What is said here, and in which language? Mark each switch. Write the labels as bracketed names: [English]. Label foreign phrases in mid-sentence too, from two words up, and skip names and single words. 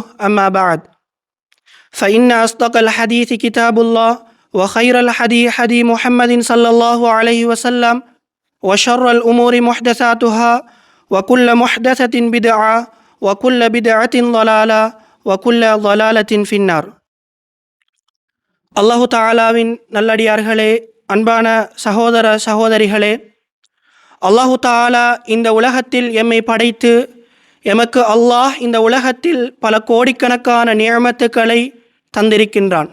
[Arabic] أما بعد، فإن أصدق الحديث كتاب الله، وخير الحديث حديث محمد صلى الله عليه وسلم، وشر الأمور محدثاتها، وكل محدثة بدعة، وكل بدعة ضلالة، وكل ضلالة في النار. الله تعالى [Tamil] நல்லடியார்களே, அன்பான சகோதர சகோதரிகளே, [Arabic] الله تعالى [Tamil] இந்த உலகத்தில் எம்மை படைத்து எமக்கு அல்லாஹ் இந்த உலகத்தில் பல கோடிக்கணக்கான நியமத்துக்களை தந்திருக்கின்றான்.